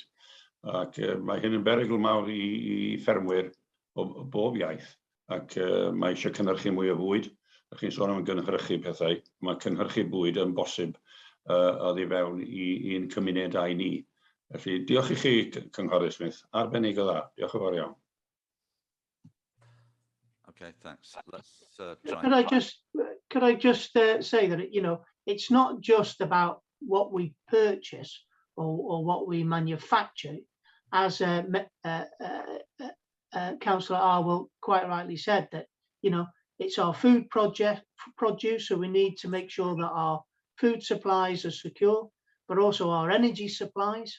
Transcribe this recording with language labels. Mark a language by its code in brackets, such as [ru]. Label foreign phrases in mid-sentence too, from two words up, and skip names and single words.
[cy] Ac mae hyn yn berygl mawr I ffermwyr o bob iaith. Ac mae eisiau cynhyrchu mwy o fwyd. Ydych chi'n sôn am gynhyrchu pethau. Mae cynhyrchu bwyd yn bosib oddi fewn i'n cymunedau ni. Felly, diolch I chi, Cynghorydd Smith. Arbennig o dda. Diolch yn fawr iawn. [en] Okay, thanks. Let's Could I just say that, you know, it's not just about what we purchase or what we manufacture. As Councillor Arwell quite rightly said, that, you know, it's our food produce, so we need to make sure that our food supplies are secure, but also our energy supplies.